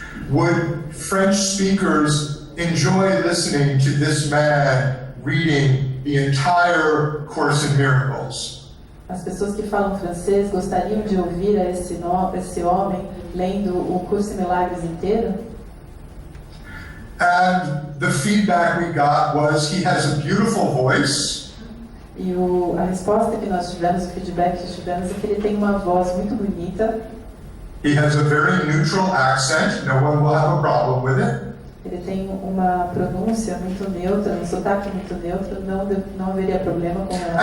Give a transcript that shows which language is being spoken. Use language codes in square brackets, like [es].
[en] Would French speakers enjoy listening to this man reading the entire Course in Miracles? [pt] As pessoas que falam francês gostariam de ouvir esse homem lendo o Curso em Milagres inteiro? [en] And the feedback we got was he has a beautiful voice. [pt] E a resposta que nós tivemos, o feedback que tivemos é que ele tem uma voz muito bonita. [en] He has a very neutral accent. No one will have a problem with it. [pt] Ele tem uma pronúncia muito neutra, um sotaque muito neutro, não haveria problema com ela.